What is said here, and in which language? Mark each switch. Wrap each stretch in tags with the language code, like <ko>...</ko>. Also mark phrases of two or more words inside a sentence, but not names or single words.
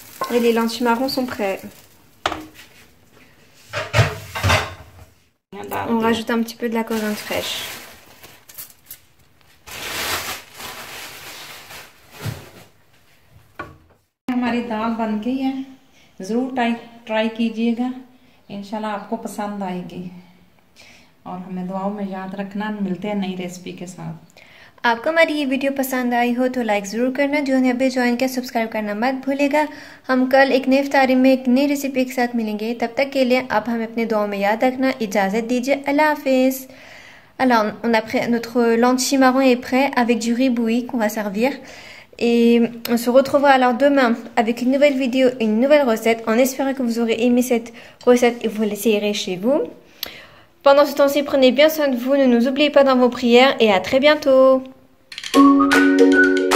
<fr>Et les lentilles marrons sont prêts. On rajoute un petit peu de la coriandre fraîche.</fr> <hi>हमारी दाल बन गई है, ज़रूर ट्राई कीजिएगा, इंशाल्लाह आपको पसंद आएगी और हमें दुआओं में याद रखना। मिलते हैं नई रेसिपी के साथ। आपको हमारी ये वीडियो पसंद आई हो तो लाइक ज़रूर करना, जो ने अभी ज्वाइन किया सब्सक्राइब करना मत भूलेगा। हम कल एक नई इफ्तारी में एक नई रेसिपी के साथ मिलेंगे, तब तक के लिए आप हमें अपने दुआओं में याद रखना। इजाज़त दीजिए, अल्लाह हाफिज़।</hi> <fr>Alors, notre lentille marron est prêt avec du riz bouilli qu'on va servir. Et on se retrouvera alors demain avec une nouvelle vidéo, une nouvelle recette, en espérant que vous aurez aimé cette recette et vous l'essayerez chez vous. Pendant ce temps-ci, prenez bien soin de vous, ne nous oubliez pas dans vos prières et à très bientôt.</fr>